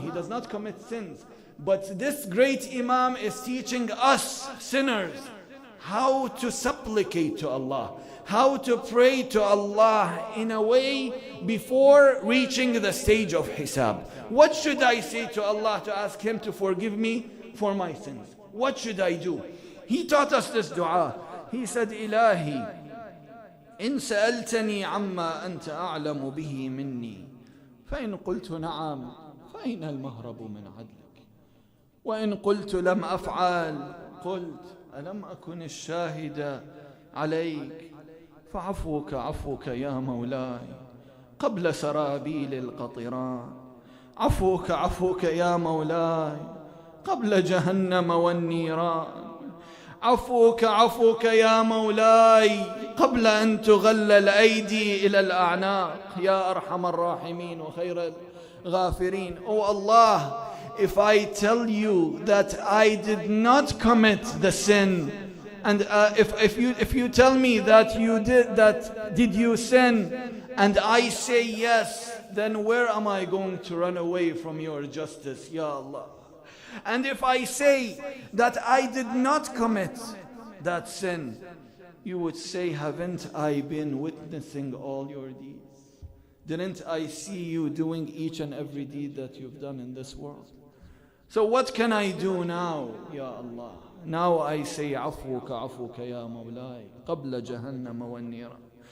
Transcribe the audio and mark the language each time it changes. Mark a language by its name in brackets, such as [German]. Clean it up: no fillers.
[English] He does not commit sins. But this great Imam is teaching us, sinners, how to supplicate to Allah, how to pray to Allah in a way before reaching the stage of hisab. What should I say to Allah to ask Him to forgive me? for my sins. What should I do? He taught us this dua. He said, [Arabic] إلهي إن سألتني عما أنت أعلم به مني فإن قلت نعم فأين المهرب من عدلك وإن قلت لم أفعل قلت ألم أكن الشاهد عليك فعفوك عفوك يا مولاي قبل سرابيل القطران عفوك عفوك يا مولاي قبل جهنم والنيران عفوك عفوك يا مولاي قبل أن تغل الأيدي إلى الأعناق يا أرحم الراحمين وخير الغافرين. [English] Oh Allah, if I tell you that I did not commit the sin, and if you tell me that you did you sin, and I say yes, then where am I going to run away from your justice, Ya Allah? And if I say that I did not commit that sin, you would say, haven't I been witnessing all your deeds? Didn't I see you doing each and every deed that you've done in this world? So what can I do now, Ya Allah? Now I say, [Arabic] عفوك عفوك يا مولاي قبل جهنم والنيران.